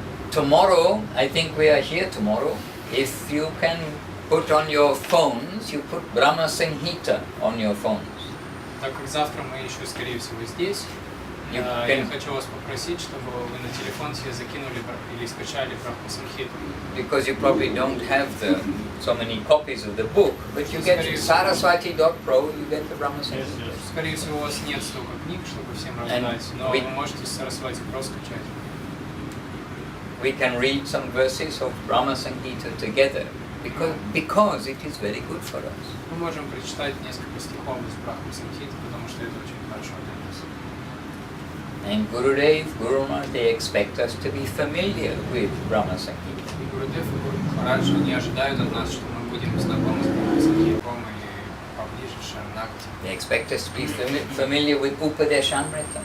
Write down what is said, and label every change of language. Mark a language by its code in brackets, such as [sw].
[en] Tomorrow, I think we are here tomorrow. If you can put on your phones, you put Brahma Samhita on your phones. [ru] Так как завтра мы еще, скорее всего, здесь, я хочу вас попросить, чтобы вы на телефон себе закинули или скачали Брахма Самхиту. [en] Because you probably don't have so many copies of the book, but you get Saraswati.pro, you get the Brahma Samhita. [ru] Скорее всего, у вас нет столько книг, чтобы всем раздать, но вы можете с Saraswati Pro скачать. [en] We can read some verses of Brahma Samhita together, because it is very good for us. [ru] Мы можем прочитать несколько стихов из Брахма Самхиты, потому что это очень хорошо для нас. [en] And Gurudev, Guru Maharaj, they expect us to be familiar with Brahma Samhita. [ru] И Гурудев и Гуру Махараджа не ожидают от нас, что мы будем знакомы с Брахма Самхитом и поближе с Шаранакти. [en] They expect us to be familiar with Upadeshamrita,